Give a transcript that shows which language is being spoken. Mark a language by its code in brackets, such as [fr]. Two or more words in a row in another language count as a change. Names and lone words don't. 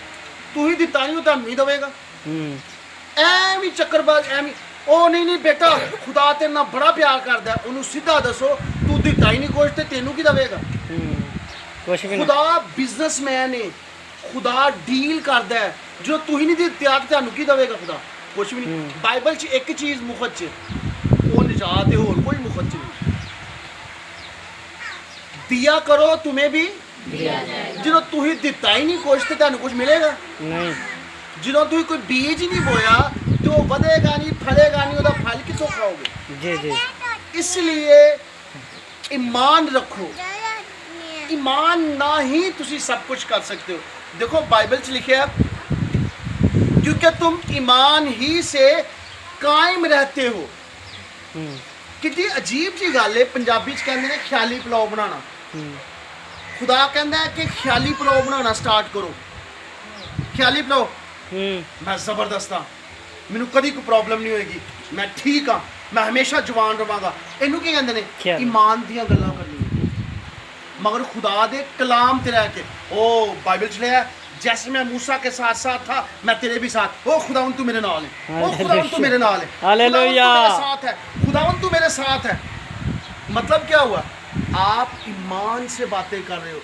[pa] تو ہی دیتا نہیں ہوتا نہیں دے گا. ایویں چکر باز ایویں او نہیں بیٹا خدا تیرے نال بڑا پیار کردا ہے, انہوں سیدھا دسو تو دیتا ہی نہیں کچھ تے تینوں کی دے گا. [ur] خدا بزنس مین ہے. [pa] خدا ڈیل کردا ہے, جو تو ہی نہیں دیتا تے تانوں کی دے گا خدا کچھ بھی نہیں. [ur] بائبل چ ایک چیز مفت چ وہ نجات ہے, اور کوئی مفت نہیں. [pa] دیا کرو تمہیں بھی جدوں تو ہی دیتا ہی نہیں کچھ تے تانوں کچھ ملے گا نہیں. جدوں تو کوئی بیج ہی نہیں بویا تو وہ ودے گا نہیں, پھلے گا نہیں, وہ پھل کتوں کھاؤ گے. [ur] اس لیے ایمان رکھو. [pa] ایمان نہ ہی تسی سب کچھ کر سکتے ہو. [ur] دیکھو بائبل چ لکھا ہے کیونکہ تم ایمان ہی سے قائم رہتے ہو. [pa] کتنی عجیب جی گل ہے. پنجابی چ کہندے نے خیالی پلاؤ بنانا. خدا کہندا ہے کہ خیالی پلاؤ بنانا سٹارٹ کرو. خیالی پلاؤ میں زبردست ہاں, مینوں کدی کوئی پرابلم نہیں ہوئے گی, میں ٹھیک ہاں, میں ہمیشہ جوان رہاں گا. اینوں کی کہندے نے ایمان دیاں گلاں کرنی. مگر خدا دے کلام تے رہ کے او بائبل چ لکھا ہے [ur] جیسے میں موسیٰ کے ساتھ ساتھ تھا میں تیرے بھی ساتھ. [pa] او خداوند تو میرے نال ہے, او خداوند تو میرے نال ہے, ہاللیلویہ ساتھ ہے, خداوند تو میرے ساتھ ہے. [ur] مطلب کیا ہوا, آپ ایمان سے باتیں کر رہے ہو.